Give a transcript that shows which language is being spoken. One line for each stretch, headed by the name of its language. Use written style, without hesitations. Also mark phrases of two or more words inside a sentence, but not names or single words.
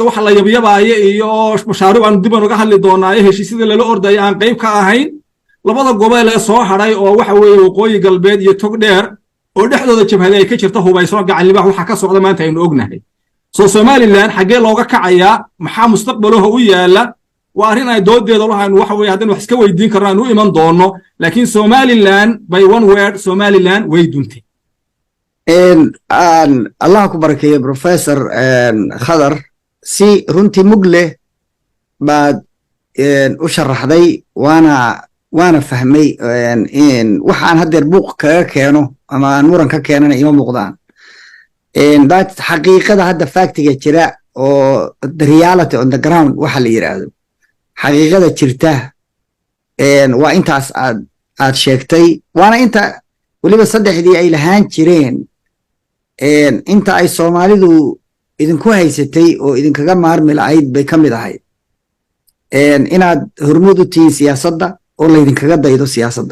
Somali: waxa la yabyabaaye iyo mashaariic aan dib uga hadli doonaa heshiisyada la orday aan qayb ka ahayn labada gobol ee soo haray oo waxa weeye Waqooyi Galbeed iyo Togdheer oo dhexdooda jabhada ay ka jirto hubayso gacan libax waxa ka socda maanta aynu ognahay Somaliland xagee looga kacayaa maxaa mustaqbalka u yaala waa arrin ay doodeeda lahayn waxa weeye haddana wax iska weydiin karaan u iman doono laakiin Somaliland
English: by one word
Somali: Somaliland way duntay Allah ku barakeeyo Professor Khadar si runtii mugle baad u sharaxday waana fahmay in waxaan hadda buuq kaga keeno ama aan muran ka keenana ima muuqdaan that xaqiiqada hadda factiga jira oo
English: the reality on the ground
Somali: waxa la yiraahdo xaqiiqada jirta waa intaas aad sheegtay waana inta waliba saddexdii ay lahaan jireen inta ay Soomaalidu idinku haysatay oo idinkaga maarmi lahayd bay ka mid ahayd inaad hormuud u tihiin siyaasadda oo laydinkaga daydo siyaasadda,